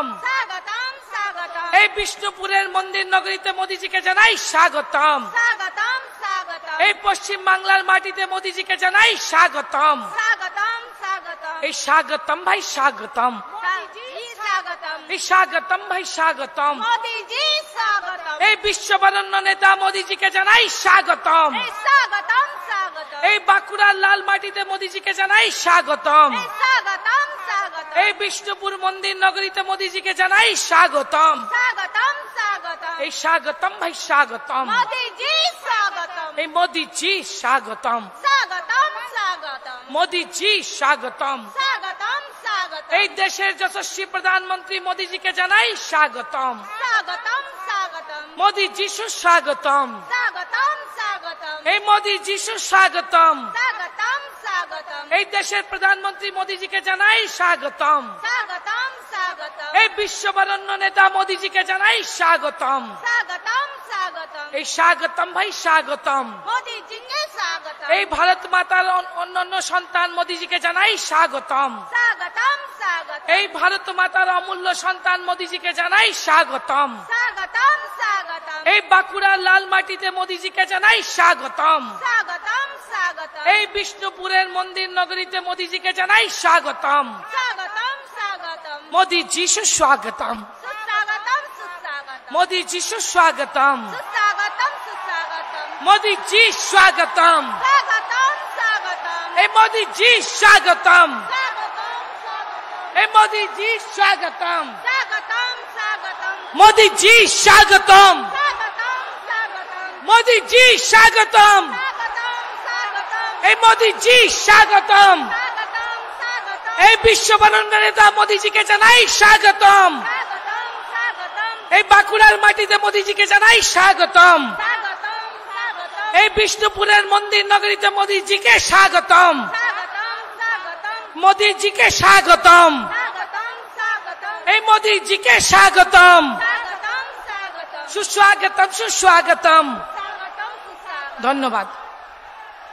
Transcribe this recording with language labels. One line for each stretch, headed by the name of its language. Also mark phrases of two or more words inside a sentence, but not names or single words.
Hindi: स्वागतम स्वागतम
Bangla: এই বিষ্ণুপুরের মন্দির নগরীতে মোদিজিকে জানাই স্বাগতম
Hindi: स्वागतम स्वागतम
Bangla: এই পশ্চিম বাংলার মাটিতে মোদিজিকে জানাই স্বাগতম
Hindi: स्वागतम स्वागतम
Bangla: এই স্বাগতম ভাই স্বাগতম
Hindi: जी स्वागतम
Bangla: এই স্বাগতম ভাই স্বাগতম
Hindi: मोदी जी स्वागतम
Bangla: এই বিশ্ববরণ্য নেতা মোদিজিকে জানাই স্বাগতম
Hindi: स्वागतम स्वागतम
Bangla: এই বাঁকুড়ার লাল মাটিতে মোদিজিকে জানাই স্বাগতম
Hindi: स्वागतम स्वागतम
Bangla: এই বিষ্ণুপুর মন্দির নগরীতে মোদিজিকে জানাই স্বাগতম
Hindi: स्वागतम स्वागतम
Bangla: এই স্বাগতম ভাই স্বাগতম
Hindi: मोदी जी स्वागतम
Bangla: এই মোদিজি স্বাগতম
Hindi: स्वागतम स्वागतम
Bangla: মোদিজি স্বাগতম
Hindi: स्वागतम स्वागतम
Bangla: এই দেশের যশস্বী প্রধানমন্ত্রী মোদিজিকে জানাই স্বাগতম
Hindi: स्वागतम स्वागतम
Bangla: মোদি যিশু স্বাগতম
Hindi: स्वागतम स्वागतम
Bangla: এই মোদি যিশু স্বাগতম
Hindi: स्वागतम स्वागतम
Bangla: এই দেশের প্রধানমন্ত্রী মোদিজিকে জানাই স্বাগতম
Hindi: स्वागतम स्वागतम
Bangla: এই বিশ্ববরণ্য নেতা মোদিজিকে জানাই স্বাগতম
Hindi: स्वागतम स्वागतम
Bangla: এই স্বাগতম ভাই স্বাগতম
Hindi: मोदी जी के स्वागतम
Bangla: এই ভারত মাতার অন্যান্য সন্তান মোদিজিকে জানাই স্বাগতম
Hindi: स्वागतम स्वागतम
Bangla: এই ভারত মাতার অমূল্য সন্তান মোদিজিকে জানাই স্বাগতম
Hindi: स्वागतम स्वागतम
Bangla: এই বাঁকুড়ার লাল মাটিতে মোদিজিকে জানাই স্বাগতম
Hindi: स्वागतम स्वागतम
Bangla: এই বিষ্ণুপুরের মন্দির নগরীতে মোদিজিকে জানাই স্বাগতম
Hindi: स्वागतम स्वागतम
Bangla: মোদি যিশু স্বাগতম
Hindi: सुस्वागतम सुस्वागतम
Bangla: মোদি যিশু স্বাগতম
Hindi: सुस्वागतम सुस्वागतम
Bangla: মোদি জি স্বাগতম
Hindi: स्वागतम स्वागतम
Bangla: এই মোদি জি স্বাগতম
Hindi: स्वागतम
Bangla: এই মোদি জি স্বাগতম
Hindi: स्वागतम स्वागतम
Bangla: মোদি জি স্বাগতম
Hindi: स्वागतम स्वागतम
Bangla: মোদি জি স্বাগতম
Hindi: स्वागतम स्वागतम
Bangla: এই মোদি জি স্বাগতম
Hindi: स्वागतम स्वागतम
Bangla: এই বিশ্ববরণ্য নেতা মোদিজিকে জানাই স্বাগতম
Hindi: स्वागतम स्वागतम
Bangla: এই বাঁকুড়ার মাটিতে মোদিজিকে জানাই স্বাগতম
Hindi: स्वागतम स्वागतम
Bangla: এই বিষ্ণুপুরের মন্দির নগরীতে মোদিজিকে স্বাগতম
Hindi: स्वागतम स्वागतम
Bangla: মোদিজিকে স্বাগতম
Hindi: स्वागतम स्वागतम
Bangla: এই মোদিজিকে স্বাগতম
Hindi: स्वागतम स्वागतम
Bangla: সুস্বাগতম সুস্বাগতম
Hindi: स्वागतम सुस्वागतम
Bangla: ধন্যবাদ।